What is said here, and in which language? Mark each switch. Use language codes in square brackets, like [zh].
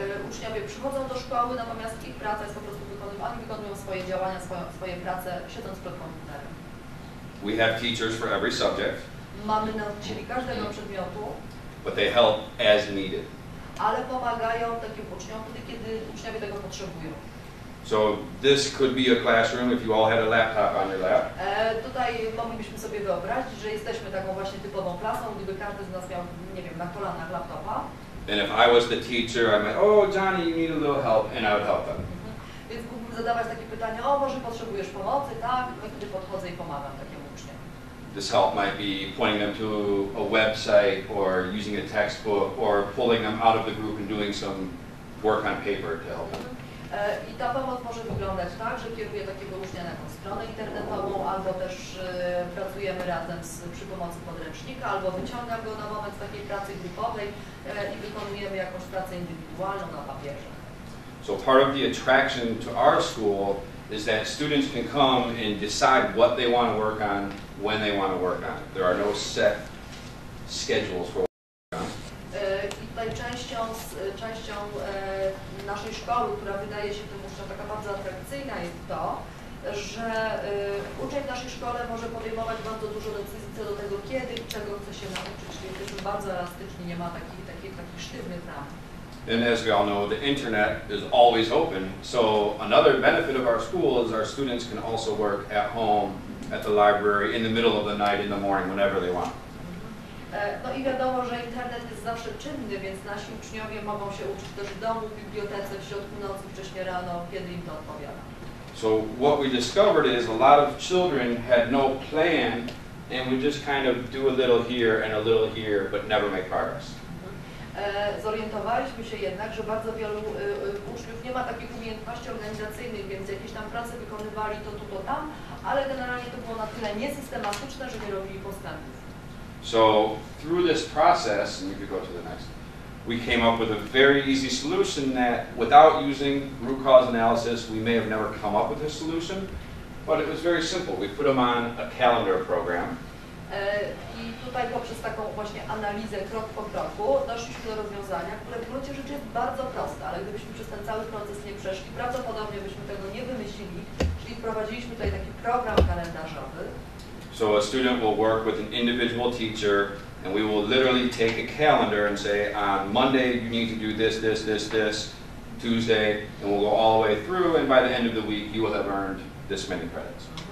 [pl] Uczniowie przychodzą do szkoły, natomiast ich praca jest po prostu wykonywana, oni wykonują swoje działania, swoje prace siedząc przed komputerem. [en] We have teachers for every subject. [pl] Mamy nauczycieli każdego przedmiotu, [en] but they help as needed. [pl] Ale pomagają takim uczniom wtedy, kiedy uczniowie tego potrzebują. [en] So this could be a classroom if you all had a laptop on your lap. [pl] Tutaj moglibyśmy sobie wyobrazić, że jesteśmy taką właśnie typową klasą, gdyby każdy z nas miał, nie wiem, na kolanach laptopa. [en] And if I was the teacher, I'm like, oh Johnny, you need a little help, and I would help them. [pl] Więc mógłbym zadawać takie pytania, o może potrzebujesz pomocy, tak? I wtedy podchodzę i pomagam takiemu uczniowi. [en] This help might be pointing them to a website or using a textbook or pulling them out of the group and doing some work on paper to help them. [pl] I ta pomoc może wyglądać tak, że kieruję takiego ucznia na jakąś stronę internetową, albo też pracujemy razem przy pomocy podręcznika, albo wyciągam go na moment z takiej pracy grupowej i wykonujemy jakąś pracę indywidualną na papierze. [en] So part of the attraction to our school is that students can come and decide what they want to work on when they want to work on it. There are no set schedules for work on. [pl] I tutaj częścią naszej szkoły, która wydaje się tym uczniom taka bardzo atrakcyjna, jest to, że uczeń w naszej szkole może podejmować bardzo dużo decyzji co do tego, kiedy, czego chce się nauczyć, czyli jesteśmy bardzo elastyczni, nie ma takich sztywnych ram. [en] And as we all know, the internet is always open, so another benefit of our school is our students can also work at home, at the library, in the middle of the night, in the morning, whenever they want. [pl] No i wiadomo, że internet jest zawsze czynny, więc nasi uczniowie mogą się uczyć też w domu, w bibliotece, w środku nocy, wcześnie rano, kiedy im to odpowiada. [en] So what we discovered is a lot of children had no plan and we just kind of do a little here and a little here, but never make progress. [pl] Zorientowaliśmy się jednak, że bardzo wielu uczniów nie ma takich umiejętności organizacyjnych, więc jakieś tam prace wykonywali to tu, to tam, ale generalnie to było na tyle niesystematyczne, że nie robili postępów. [en] So through this process, and you could go to the next, we came up with a very easy solution that without using root cause analysis, we may have never come up with a solution, but it was very simple. We put them on a calendar program. [pl] I tutaj poprzez taką właśnie analizę krok po kroku doszliśmy do rozwiązania, które w gruncie rzeczy jest bardzo proste, ale gdybyśmy przez ten cały proces nie przeszli, prawdopodobnie byśmy tego nie wymyślili, czyli wprowadziliśmy tutaj taki program kalendarzowy. [en] So a student will work with an individual teacher and we will literally take a calendar and say on Monday you need to do this, this, this, this, Tuesday, and we'll go all the way through and by the end of the week you will have earned this many credits.